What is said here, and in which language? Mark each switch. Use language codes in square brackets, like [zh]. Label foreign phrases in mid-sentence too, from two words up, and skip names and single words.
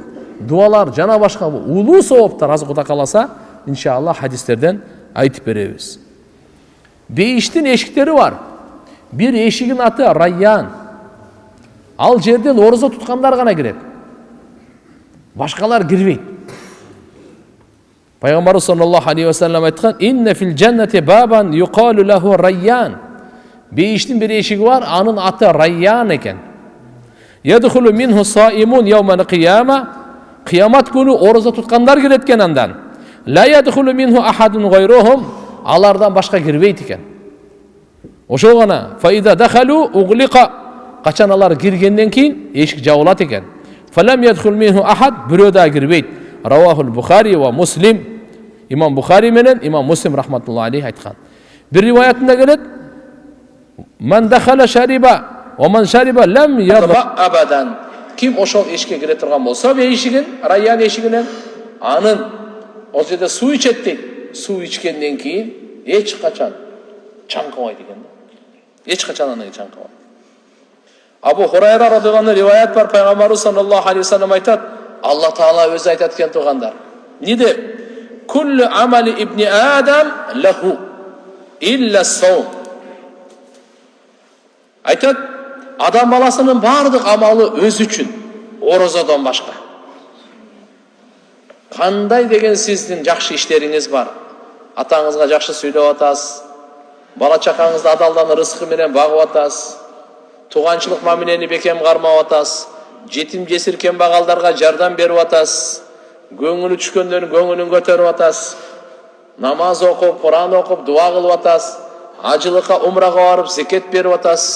[ky] Дуалар жана башка улуу сооптар азыр Кудай кааласа иншалла хадистерден айтып беребиз. Бейиштин эшиктери бар. Бир эшигин аты Райян. Ал жерден орозо туткандар гана кирет. Башкалар кирбейт. Пайгамбар [ar] صلى الله عليه وسلم [ky] айткан: [ar] "إن في الجنة بابا يقال له الريان." [ky] Бейиштин бир эшиги бар, анын аты Райян экен. [ar] يدخل منه الصائمون يوم القيامة. [ky] Кыямат күнү орозо туткандар кирет экен андан. [ar] لا يدخل منه أحد غيرهم. [ky] Алардан башка кирбейт экен. Ошол гана фаида дахалу углиqa. Качан алар киргенден кийин эшик жабылат экен. [ar] فلم يدخل منه أحد, [ky] бирөө да кирбейт. [ar] رواه البخاري ومسلم. [ky] Имам Бухари менен Имам Муслим [ar] رحمة الله عليه [ky] айткан. Бир риваятында келет: [ar] "من دخل شرب ومن شرب لم يظمأ أبدا." [ky] Ким ошол эшикке кире турган болсо, эшигин, Райян эшигинен, анын ол жерде суу ичет дейт. Суу ичкенден кийин эч качан чаңкыбайт экен. Эч качан анан чаңкыбайт. Абу Хурайра [ar] رضي الله عنه [ky] риваят бар, пайгамбарыбыз [ar] صلى الله عليه وسلم [ky] айтат: Алла Таала өзү айтат экен тугандар. Не деп? [ar] كل عمل ابن آدم له إلا الصوم. [ky] Айтат, адам баласынын бардык амалы өзү үчүн, орозодон башка. Кандай деген сиздин жакшы иштериңиз бар? Атаңызга жакшы сүйлөп атасыз, бала чакаңызды адалдан рызкы менен багып атасыз, туганчылык мамилени бекем кармап атасыз, жетим жесир кембагалдарга жардам берип атасыз, көңүлү түшкөндөрдүн көңүлүн көтөрүп атасыз, намаз окуп, Куран окуп, дуа кылып атасыз, ажылыкка, умрага барып, зекет берип атасыз.